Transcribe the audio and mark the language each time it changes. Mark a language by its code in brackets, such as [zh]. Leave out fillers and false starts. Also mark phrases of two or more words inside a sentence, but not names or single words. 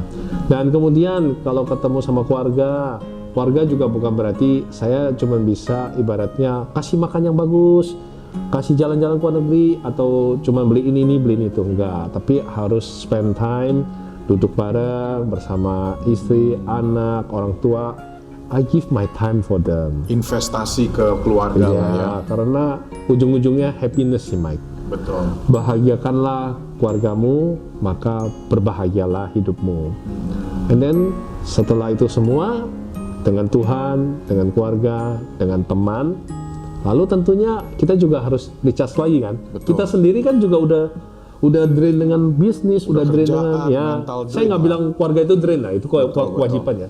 [id] Dan kemudian kalau ketemu sama keluarga juga bukan berarti saya cuma bisa ibaratnya kasih makan yang bagus, kasih jalan-jalan ke luar negeri, atau cuma beli ini beli itu, enggak. Tapi harus [en] spend time, [id] duduk bareng bersama istri, anak, orang tua. [en] I give my time for them. [id] Investasi ke keluarga lah ya. Karena ujung-ujungnya happiness sih Mike. Betul. Bahagiakanlah keluargamu, maka berbahagialah hidupmu. [en] And then [id] setelah itu semua dengan Tuhan, dengan keluarga, dengan teman, lalu tentunya kita juga harus recharge lagi kan. Betul. Kita sendiri kan juga udah drain dengan bisnis, udah drain dengan saya nggak bilang keluarga itu drain lah, itu kewajiban ya.